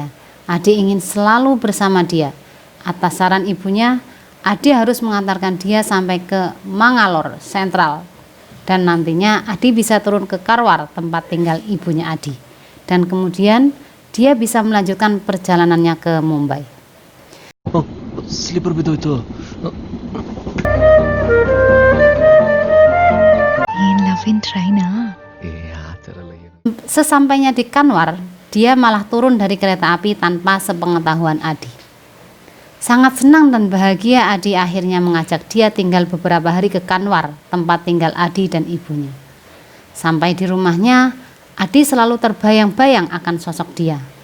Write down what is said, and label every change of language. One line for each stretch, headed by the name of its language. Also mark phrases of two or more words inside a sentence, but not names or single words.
Indonesian: Adi ingin selalu bersama dia. Atas saran ibunya, Adi harus mengantarkan dia sampai ke Mangalore Sentral. Dan nantinya Adi bisa turun ke Karwar, tempat tinggal ibunya Adi. Dan kemudian dia bisa melanjutkan perjalanannya ke Mumbai.
Kannada: ಸ್ಲೀಪರ್ ಬಿದ್ದೋಯ್ತು.
English: ಏನ್ love in train?
Kannada: ಆ ಥರ ಎಲ್ಲ ಏನು.
Indonesian: Sesampainya di Kanwar, dia malah turun dari kereta api tanpa sepengetahuan Adi. Sangat senang dan bahagia, Adi akhirnya mengajak dia tinggal beberapa hari ke Kanwar, tempat tinggal Adi dan ibunya. Sampai di rumahnya, Adi selalu terbayang-bayang akan sosok dia.